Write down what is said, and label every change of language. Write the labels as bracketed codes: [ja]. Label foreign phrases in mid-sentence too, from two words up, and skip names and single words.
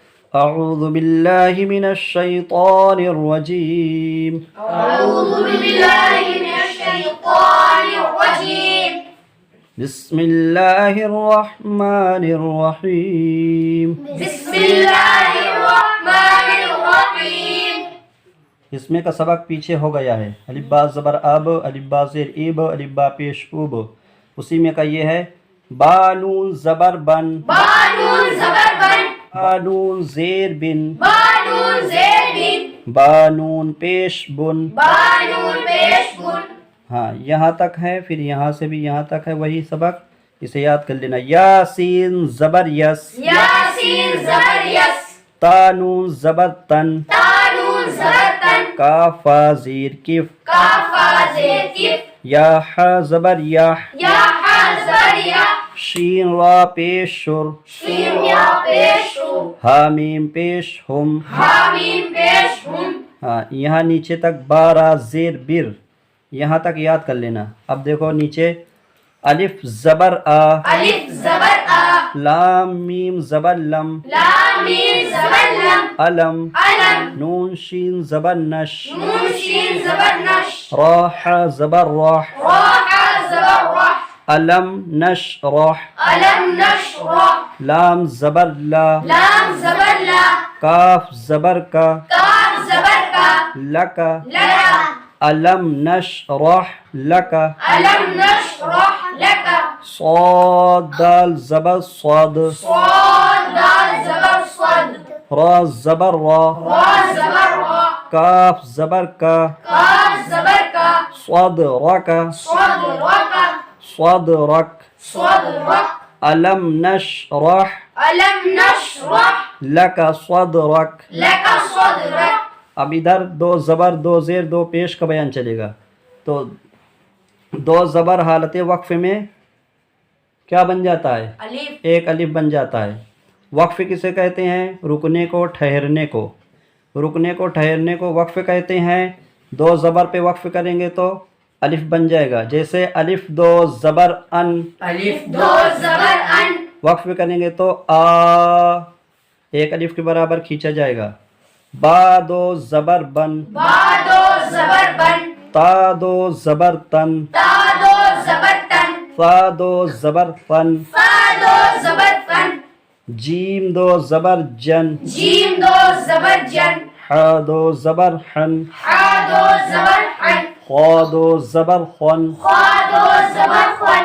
[ar] اعوذ باللہ من الشیطان الرجیم أعوذ بالله من الشيطان الرجيم بسم اللہ الرحمن الرحیم بسم الله الرحمن الرحيم [ur] اس میں کا سبق پیچھے ہو گیا ہے، الف با زبر اب، الف با زیر ایب، الف با پیش اوب، اسی میں کا یہ ہے با نون زبر بن، بانون زبر بن با نون زیر بن، بانون زیر بن با نون پیش بن. بانون پیش بن ہاں یہاں تک ہے، پھر یہاں سے بھی یہاں تک ہے وہی سبق، اسے یاد کر لینا. یاسین زبر یس، یاسین زبر یس تا نون زبر تن، تانون زبر تن کافا زیر کف، کافا زیر کف یا ح زبر یاح، یا حا زبر یا شین را پیش شر، شین یا پیش رو حامیم پیش ہم. حامیم پیش ہم ہاں یہاں نیچے تک بارہ زیر بر، یہاں تک یاد کر لینا. اب دیکھو نیچے الف زبر آ، الف زبر آ لام میم زبر لم، لام میم زبر لم علم، علم نون شین زبر نش، نون شین زبر نش راح زبر راح، راح زبر راح [ar] علم نش راح، علم نشرح [ur] لام زبر لا، لام زبر لا کاف زبر کا، کاف زبر کا لکا، للا [ar] علم نشرح لکا. علم نشرح لك [ur] صاد دال زبر صاد، صاد دال زبر صد را زبر را، را زبر را کاف زبر کا، کاف زبر کا صاد رکا، صد رك صاد رک. صد رك [ar] علم نشرح علم نشرح لکا صدرک. لك صدرك [ur] اب ادھر دو زبر دو زیر دو پیش کا بیان چلے گا. تو دو زبر حالت وقف میں کیا بن جاتا ہے؟ الف ایک الف بن جاتا ہے. وقف کسے کہتے ہیں؟ رکنے کو، ٹھہرنے کو. رکنے کو ٹھہرنے کو وقف کہتے ہیں. دو زبر پہ وقف کریں گے تو الف بن جائے گا. جیسے الف دو زبر ان، الف دو زبر ان وقف کریں گے تو آ، ایک الف کے برابر کھینچا جائے گا. با دو زبر بن، با دو زبر بن تا دو زبر تن، تا دو زبر تن فا دو زبر فن، فا دو زبر فن جیم دو زبر جن، جیم دو زبر جن ح دو زبر حن، حا دو زبر حن خا دو زبر خن، خا دو زبر خن